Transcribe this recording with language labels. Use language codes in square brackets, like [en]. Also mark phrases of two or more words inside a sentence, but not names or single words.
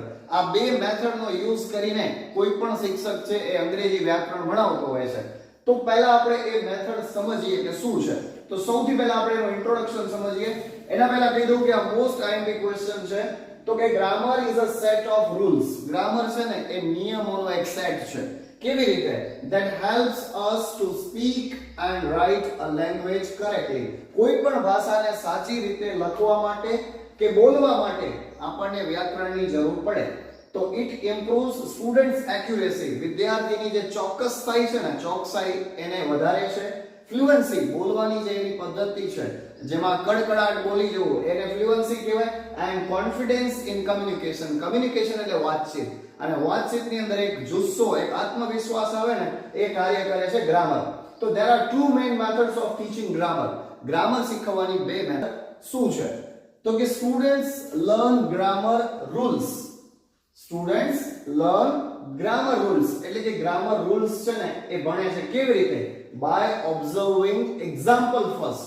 [gu] આ બે મેથડનો યુઝ કરીને કોઈ પણ શિક્ષક છે એ અંગ્રેજી વ્યાકરણ ભણાવતો હોય છે. તો પહેલા આપણે એ મેથડ સમજીએ કે શું છે. તો સૌથી પહેલા આપણે એનું ઇન્ટ્રોડક્શન સમજીએ. એના પહેલા કહી દઉં કે આ [en] most IMP question [gu] છે. તો કે [en] grammar is a set of rules. [gu] ગ્રામર છે ને એ નિયમોનો એક સેટ છે. કેવી રીતે? [en] that helps us to speak and write a language correctly. [gu] કોઈ પણ ભાષાને સાચી રીતે લખવા માટે કે બોલવા માટે આપણને વ્યાકરણની જરૂર પડે. [en] તો it improves students accuracy. [gu] વિદ્યાર્થીની જે ચોકસાઈ છે ને, ચોકસાઈ એને વધારે છે. ફ્લુએન્સી, બોલવાની જે એની પદ્ધતિ છે જેમાં કડકડાટ બોલી જવું એને ફ્લુએન્સી કહેવાય. [en] and confidence in communication. [gu] કમ્યુનિકેશન એટલે વાતચીત, અને વાતચીતની અંદર એક જુસ્સો, એક આત્મવિશ્વાસ આવે ને એ કાર્ય કરે છે ગ્રામર. [en] તો there are two main methods of teaching grammar. [gu] ગ્રામર શીખવવાની બે મેથડ શું છે? તો કે [en] students learn grammar rules. students learn grammar rules [gu] એટલે કે [en] grammar rules [gu] છે ને એ ભણે છે. કેવી રીતે? [en] by observing example first.